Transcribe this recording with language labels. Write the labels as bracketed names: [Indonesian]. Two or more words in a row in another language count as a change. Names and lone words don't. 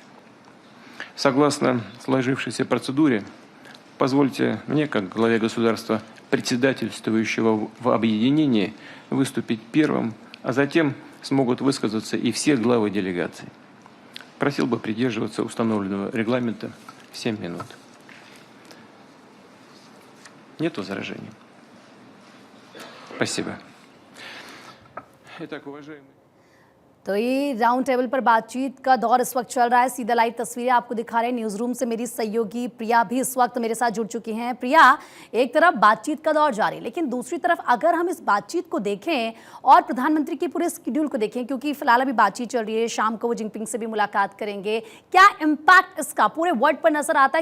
[Russian] Согласно сложившейся процедуре, позвольте мне, как главе государства, председательствующего в объединении, выступить первым, а затем смогут высказаться и все главы делегаций. Просил бы придерживаться установленного регламента 7 минут. Нет возражений? Спасибо. Итак, уважаемые... [Hindi] तो ये [English] round table [Hindi] पर बातचीत का दौर इस वक्त चल रहा है। सीधा लाइव तस्वीरें आपको दिखा रहे हैं। [English] news room [Hindi] से मेरी सहयोगी प्रिया भी इस वक्त मेरे साथ जुड़ चुकी हैं। प्रिया, एक तरफ बातचीत का दौर जारी, लेकिन दूसरी तरफ अगर हम इस बातचीत को देखें और प्रधानमंत्री के पूरे शेड्यूल को देखें, क्योंकि फिलहाल अभी बातचीत चल रही है, शाम को वो जिनपिंग से भी मुलाकात करेंगे, क्या इम्पैक्ट इसका पूरे वर्ल्ड पर नजर आता है?